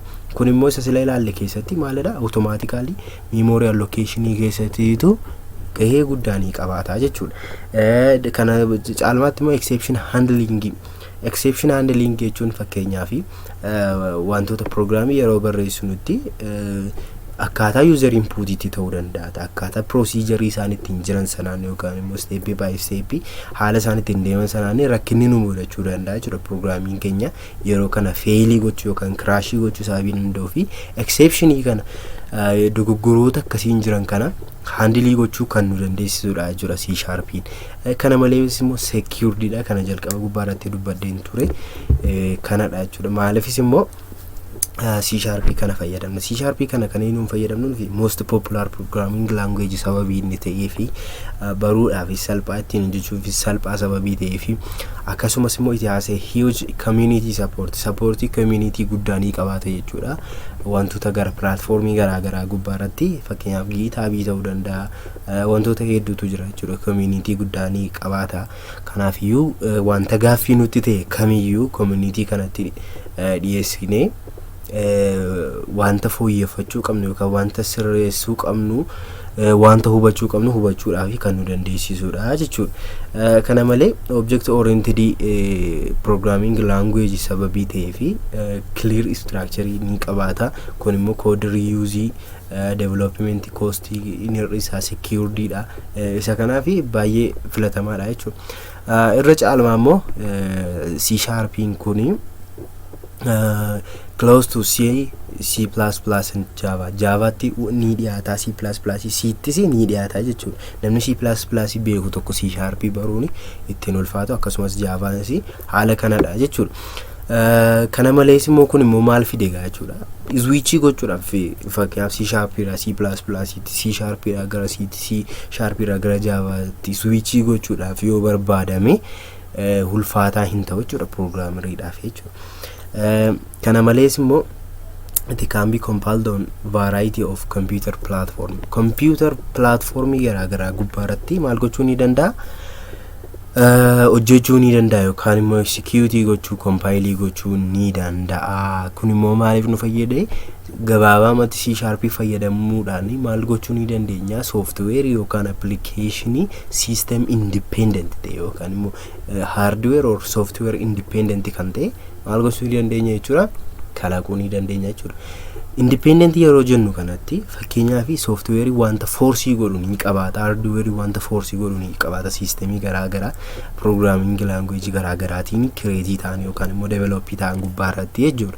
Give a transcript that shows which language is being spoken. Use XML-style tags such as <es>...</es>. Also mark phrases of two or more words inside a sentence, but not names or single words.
<om>Kun immoo isa sila ilaalle keessatti maalidha</om> <en>automatically memory allocation</en> <om>keessattiitu gahee guddaa ni qabaata jechuudha. Kana caalmaatti immoo</om> <en>exception handling</en> <om>jechuun fakkeenyaaf wantoota programmii yeroo barreessinutti akkaataa</om> <en>user input</en> <om>itti ta'uu danda'a. Akkaataa procedure isaan ittiin jiran sanaan yookaan immoo</om> <en>step by step</en> <om>haala isaan ittiin deeman sanaan rakkinni nu mudachuu danda'a jechuudha. Programmiin keenya yeroo kana fail gochuu yookaan crash gochuu sababii danda'uu fi exception kana dogoggoroota akkasiin jiran kana handle gochuu kan nu dandeessisudha jechuudha C#. Kana malees immoo secured dha. Kana jalqaba gubbaarratti dubbadeen ture kanadha jechuudha. Maaliifis immoo C# kana fayyadamna. C# kana kan inni fayyadamnu fi</om> <en>most popular programming language</en> <om>sababii inni ta'ee fi baruudhaaf salphaa ittiin hojjechuuf salphaa sababii ta'ee fi akkasumas immoo ijaasa</om> <en>huge community support</en> <om>community guddaa ni qabaata jechuudha. Wantoota gara platformii garaagaraa gubbaarratti fakkeenyaaf GitHub ta'uu danda'a. Wantoota hedduutu jira jechuudha. Community guddaa ni qabaata. Kanaaf iyyuu wanta gaaffii nutti ta'e kamiyyuu community kanatti dhiyeessine wanta fooyyeffachuu qabnu yookaan wanta sirreessuu qabnu wanta hubachuu qabnu hubachuudhaaf kan nu dandeessisuudha jechuudha. Kana malee</om> <en>object oriented programming language</en> <om>sababii ta'ee fi</om> <en>clear structure</en> <om>ni qabaata. Kun immoo</om> <en>code reuse development cost</en> <om>inni isaa secured dha. Isa kanaaf baay'ee filatamaadha jechuudha. Irra caalmaa immoo C# kuni</om> <en>close to C, C++ and Java.</en> <om>Java ti ni dhiyaata, C++ C ti ni dhiyaata jechuudha. Namni C++ beeku tokko C# baruuni ittiin ulfaatu akkasumas Java si haala kanadha jechuudha. Kana malees immoo kun immoo maal fide jechuudha. Switch gochuudhaaf fakkeenyaaf C# irraa C++ C# irraa gara C irraa gara Java ti switch gochuudhaaf yoo barbaadame ulfaataa hin ta'u jechuudha programmeriidhaaf jechuudha. Kana malees immoo</om> <en>it can be compiled on variety of computer platform. Computer platform</en> <om>garaa gubbaarratti maal gochuu ni danda'a? Hojjechuu ni danda'a yookaan immoo execute gochuu compile gochuu ni danda'a. Kun immoo maaliif nu fayyada? Gabaabumatti C# fayyadamuudhaan maal gochuu ni dandeenya? Software yookaan</om> <en>application system independent</en> <om>ta'e yookaan immoo</om> <en>hardware or software independent</en> <om>kan ta'e maal gochuu ni dandeenya jechuudha? Kalaquu ni dandeenya jechuudha. Independent yeroo jennu kanatti fakkeenyaaf software wanta force godhu ni qabaata, hardware wanta force godhu ni qabaata. Systemii garaa</om> <en>programming language</en> <om>garaagaraatiin create ta'an yookaan immoo develop ta'an gubbaarratti jechuudha.</om>